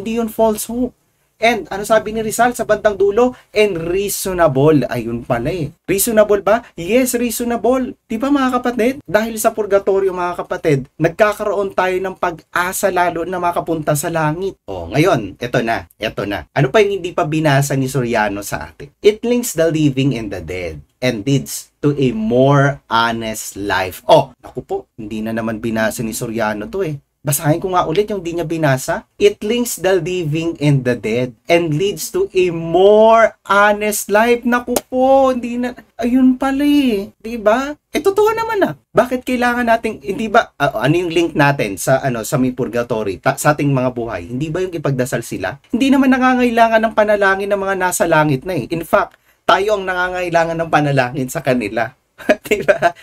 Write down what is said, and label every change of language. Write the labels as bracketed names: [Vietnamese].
[Filipino] Hindi yun false hope. And, ano sabi ni Rizal sa bandang dulo? And reasonable. Ayun pala eh. Reasonable ba? Yes, reasonable. Di ba mga kapatid? Dahil sa purgatorio mga kapatid, nagkakaroon tayo ng pag-asa lalo na makapunta sa langit. O, ngayon, eto na. Ano pa yung hindi pa binasa ni Soriano sa atin? [English] It links the living and the dead and leads to a more honest life. [Filipino] Oh, naku po, hindi na naman binasa ni Soriano to eh. Basahin ko nga ulit yung di niya binasa. [English] It links the living and the dead and leads to a more honest life. [Filipino] Naku po, hindi na, ayun pala eh. Diba? Totoo naman na. Bakit kailangan nating, hindi ba, ano yung link natin sa, sa may purgatory, sa ating mga buhay? Hindi ba yung ipagdasal sila? Hindi naman nangangailangan ng panalangin ng mga nasa langit na eh. [English] In fact, [Filipino] tayo ang nangangailangan ng panalangin sa kanila. Diba?